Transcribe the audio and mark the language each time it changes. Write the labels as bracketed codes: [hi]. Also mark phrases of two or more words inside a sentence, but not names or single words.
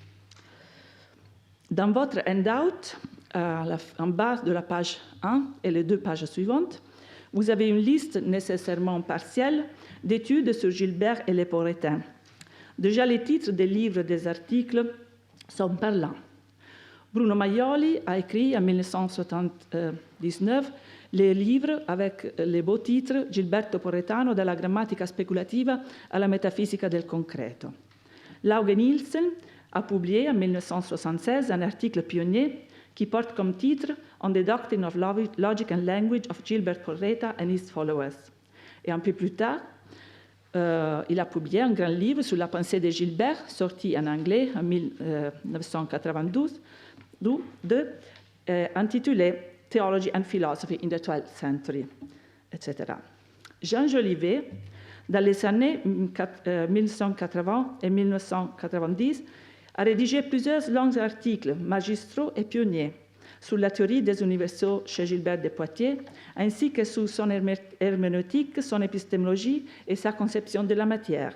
[fr] Dans votre handout, en bas de la page 1 et les deux pages suivantes, vous avez une liste nécessairement partielle d'études sur Gilbert et les Porretins. Déjà, les titres des livres et des articles sont parlants. Bruno Maioli a écrit en 1979 les livres avec les beaux titres Gilberto Porretano dalla grammatica speculativa alla metafisica del concreto. Lauge Nielsen a publié en 1976 un article pionnier qui porte comme titre On the Doctrine of Logic and Language of Gilbert Porreta and His Followers. Et un peu plus tard, il a publié un grand livre sur la pensée de Gilbert, sorti en anglais en 1992, intitulé Theology and Philosophy in the 12th Century, etc. Jean Jolivet, dans les années 1980 et 1990, a rédigé plusieurs longs articles magistraux et pionniers sur la théorie des universaux chez Gilbert de Poitiers, ainsi que sur son herméneutique, son épistémologie et sa conception de la matière.